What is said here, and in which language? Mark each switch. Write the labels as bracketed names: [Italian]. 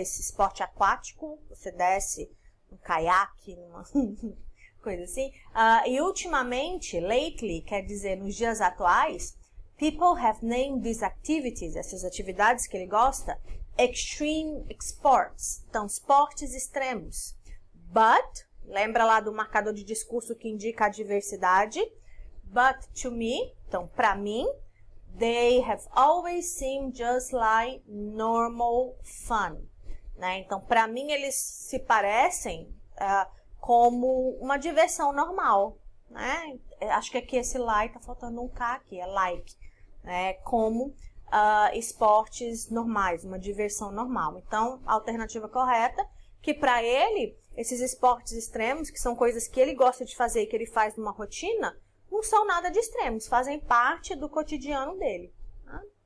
[Portuguese] Esse esporte aquático, você desce um caiaque, uma coisa assim. E ultimamente, [English] lately, [Portuguese] quer dizer nos dias atuais, [English] people have named these activities, [Portuguese] essas atividades que ele gosta, [English] extreme sports, [Portuguese] então esportes extremos. But, lembra lá do marcador de discurso que indica a diversidade? [English] But to me, [Portuguese] então para mim, [English] they have always seemed just like normal fun. [Portuguese] Né? Então, para mim, eles se parecem como uma diversão normal. Né? Acho que aqui esse like, tá faltando um K aqui, é like. Né? Como esportes normais, uma diversão normal. Então, a alternativa correta, que para ele, esses esportes extremos, que são coisas que ele gosta de fazer e que ele faz numa rotina, não são nada de extremos, fazem parte do cotidiano dele. Tá?